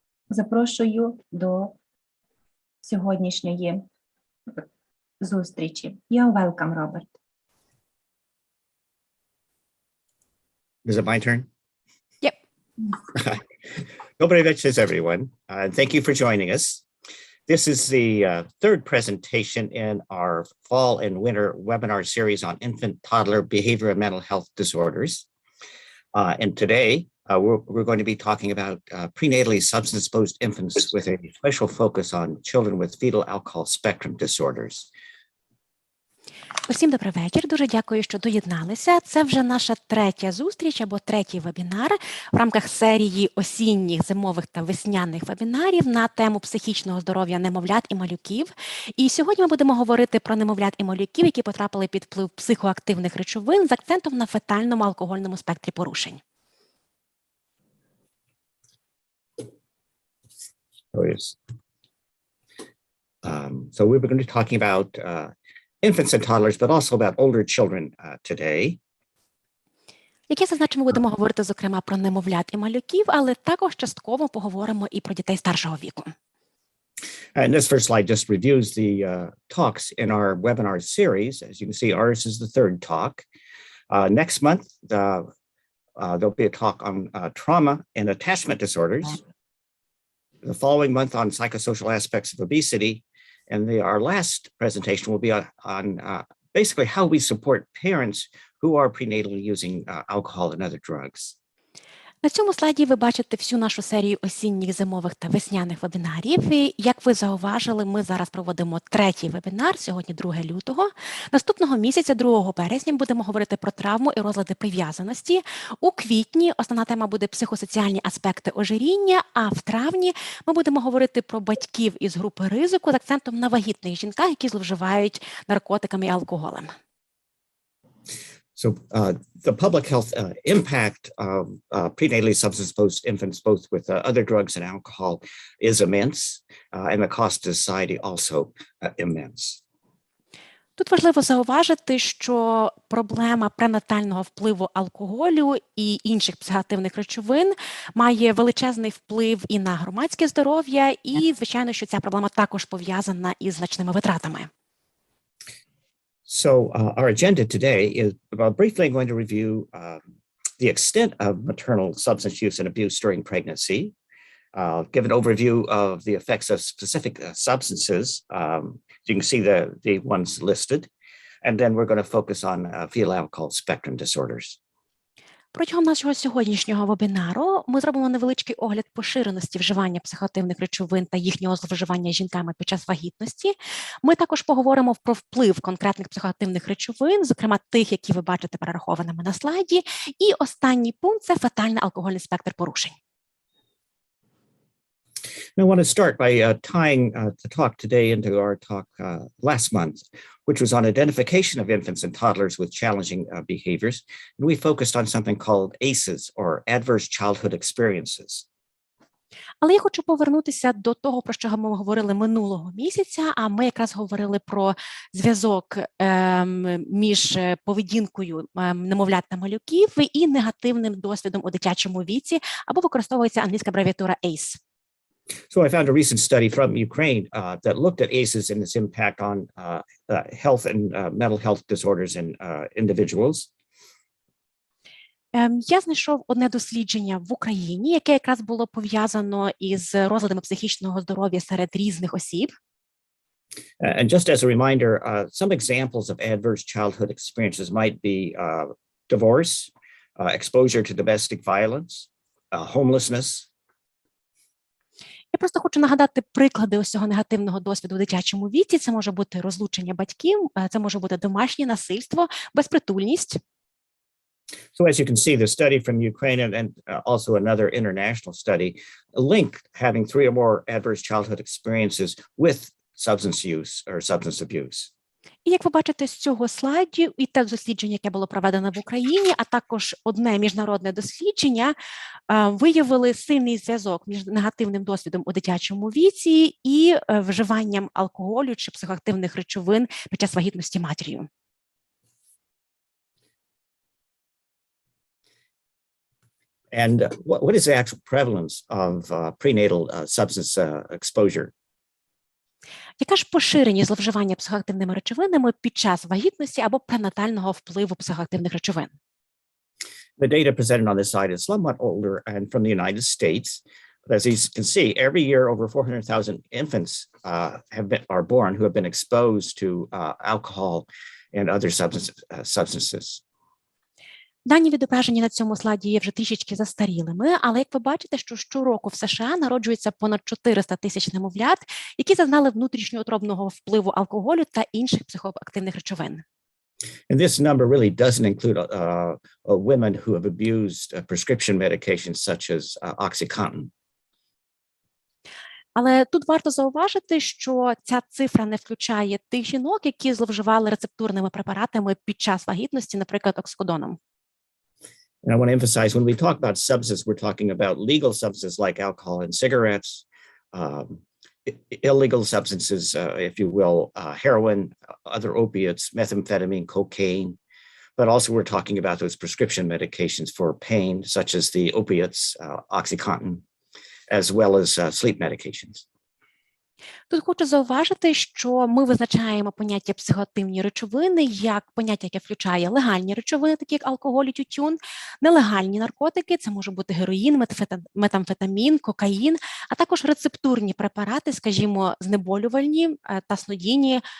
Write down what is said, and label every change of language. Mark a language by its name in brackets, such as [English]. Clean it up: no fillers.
[Ukrainian] Запрошую до сьогоднішньої зустрічі. [English] You're welcome, Robert. Is it my turn? Yep. [Ukrainian] Добрий вечір, [English] everyone. Thank you for joining us. This is the third presentation in our fall and winter webinar series on infant, toddler, behavior, and mental health disorders. And today, we're going to be talking about prenatally substance-exposed infants with a special focus on children with fetal alcohol spectrum disorders. [Ukrainian] Усім добрий вечір. Дуже дякую, що доєдналися. Це вже наша третя зустріч або третій вебінар в рамках серії осінніх, зимових та весняних вебінарів на тему психічного здоров'я немовлят і малюків. І сьогодні ми будемо говорити про немовлят і малюків, які потрапили під вплив психоактивних речовин з акцентом на фетальному алкогольному спектрі порушень. [English] So we're going to be talking about infants and toddlers, but also about older children today. [Ukrainian] Як я зазначив, ми будемо говорити, зокрема, про немовлят і малюків, але також частково поговоримо і про дітей старшого віку. [English] And this first slide just reviews the talks in our webinar series. As you can see, ours is the third talk. Next month, there'll be a talk on trauma and attachment disorders. The following month on psychosocial aspects of obesity. And our last presentation will be on basically how we support parents who are prenatally using alcohol and other drugs. [Ukrainian] На цьому слайді ви бачите всю нашу серію осінніх, зимових та весняних вебінарів. І, як ви зауважили, ми зараз проводимо третій вебінар, сьогодні 2 лютого. Наступного місяця, 2 березня, будемо говорити про травму і розлади прив'язаності. У квітні основна тема буде психосоціальні аспекти ожиріння, а в травні ми будемо говорити про батьків із групи ризику з акцентом на вагітних жінках, які зловживають наркотиками і алкоголем. [English] So the public health impact of prenatally substance-exposed infants, both with other drugs and alcohol, is immense, and the cost to society also immense. [Ukrainian] Тут важливо зауважити, що проблема пренатального впливу алкоголю і інших психоактивних речовин має величезний вплив і на громадське здоров'я, і, звичайно, що ця проблема також пов'язана із значними витратами. [English] So our agenda today is briefly going to review the extent of maternal substance use and abuse during pregnancy, give an overview of the effects of specific substances. You can see the ones listed, and then we're going to focus on fetal alcohol spectrum disorders. [Ukrainian] Протягом нашого сьогоднішнього вебінару ми зробимо невеличкий огляд поширеності вживання психоактивних речовин та їхнього зловживання жінками під час вагітності. Ми також поговоримо про вплив конкретних психоактивних речовин, зокрема тих, які ви бачите перерахованими на слайді. І останній пункт – це фетальний алкогольний спектр порушень. [English] I want to start by tying the talk today into our talk last month, which was on identification of infants and toddlers with challenging behaviors. And we focused on something called ACEs, or Adverse Childhood Experiences. [Ukrainian] Але я хочу повернутися до того, про що ми говорили минулого місяця, а ми якраз говорили про зв'язок між поведінкою немовлят та малюків і негативним досвідом у дитячому віці, або використовується англійська абревіатура ACE. [English] So I found a recent study from Ukraine that looked at ACEs and its impact on health and mental health disorders in individuals. [Ukrainian] Я знайшов одне дослідження в Україні, яке якраз було пов'язано із розладами психічного здоров'я серед різних осіб. [English] And just as a reminder, some examples of adverse childhood experiences might be divorce, exposure to domestic violence, homelessness. [Ukrainian] Я просто хочу нагадати приклади ось цього негативного досвіду у дитячому віці. Це може бути розлучення батьків, це може бути домашнє насильство, безпритульність. [English] So as you can see, the study from Ukraine and also another international study linked having 3 or more adverse childhood experiences with substance use or substance abuse. [Ukrainian] І як ви бачите з цього слайду, і те дослідження, яке було проведено в Україні, а також одне міжнародне дослідження, виявили сильний зв'язок між негативним досвідом у дитячому віці і вживанням алкоголю чи психоактивних речовин під час вагітності матір'ю. [English] And what is the actual prevalence of prenatal substance exposure? [Ukrainian] Яка ж поширення зловживання психоактивними речовинами під час вагітності або пренатального впливу психоактивних речовин? [English] The data presented on this slide is somewhat older and from the United States. But as you can see, every year over 400,000 infants are born who have been exposed to alcohol and other substances. [Ukrainian] Дані відображені на цьому слайді є вже трішечки застарілими, але як ви бачите, що щороку в США народжується понад 400 тисяч немовлят, які зазнали внутрішньоутробного впливу алкоголю та інших психоактивних речовин. [English] And this number really doesn't include women who have abused prescription medications such as OxyContin. [Ukrainian] Але тут варто зауважити, що ця цифра не включає тих жінок, які зловживали рецептурними препаратами під час вагітності, наприклад, оксикодоном. [English] And I want to emphasize, when we talk about substances, we're talking about legal substances like alcohol and cigarettes, illegal substances, if you will, heroin, other opiates, methamphetamine, cocaine, but also we're talking about those prescription medications for pain, such as the opiates, OxyContin, as well as sleep medications. [Ukrainian] Тут хочу зауважити, що ми визначаємо поняття психоактивні речовини як поняття, яке включає легальні речовини, такі як алкоголь і тютюн, нелегальні наркотики, це може бути героїн, метамфетамін, кокаїн, а також рецептурні препарати, скажімо, знеболювальні та снодійні.